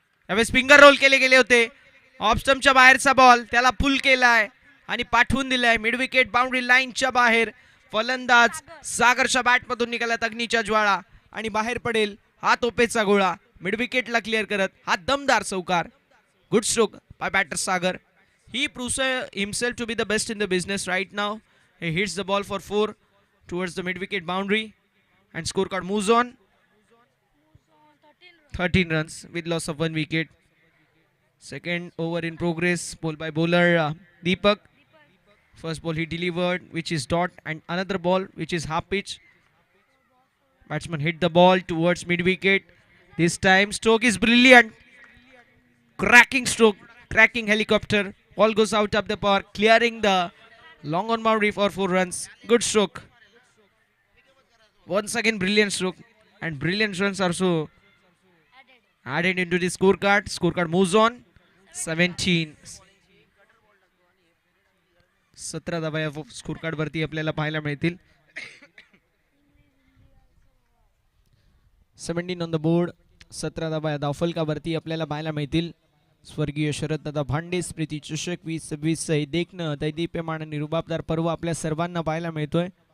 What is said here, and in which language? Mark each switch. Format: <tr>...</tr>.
<mr>यावेळेस finger role केले गेले होते. ऑफ स्टंपच्या बाहेरचा बॉल त्याला पुल केलाय आणि पाठवून दिलाय मिड विकेट बाउंड्री लाईनच्या बाहेर. फलंदाज सागरच्या बॅटमधून निघाल्यात अग्नीच्या ज्वाळा आणि बाहेर पडेल हा तोपेचा गोळा. मिड विकेटला क्लिअर करत हा दमदार चौकार.</mr> <en>Good stroke by batter Sagar. He proves himself to be the best in the business right now. He hits the ball for 4 towards the mid-wicket boundary and scorecard moves on. 13 runs with loss of 1 wicket. Second over in progress. Ball by bowler Deepak. First ball he delivered, which is dot, and another ball which is half pitch. Batsman hit the ball towards mid-wicket. This time stroke is brilliant. Cracking stroke, cracking helicopter. Ball goes out of the park, clearing the long on boundary for 4 runs. Good stroke. Once again, brilliant stroke. And brilliant runs are so added into the scorecard. Scorecard moves on. 17.</en> <mr>17 धावा या scorecard वरती आपल्याला पाहायला मिळतील. 17</mr> <en>On the board.</en> <mr>17 धावा या धावफलकावरती आपल्याला पाहायला मिळतील. स्वर्गीय शरद दादा भांडे स्मृती चषक 2026 देखणं दैदीप्यमान आणि रुबाबदार पर्व आपल्या सर्वांना पाहायला मिळतोय.</mr>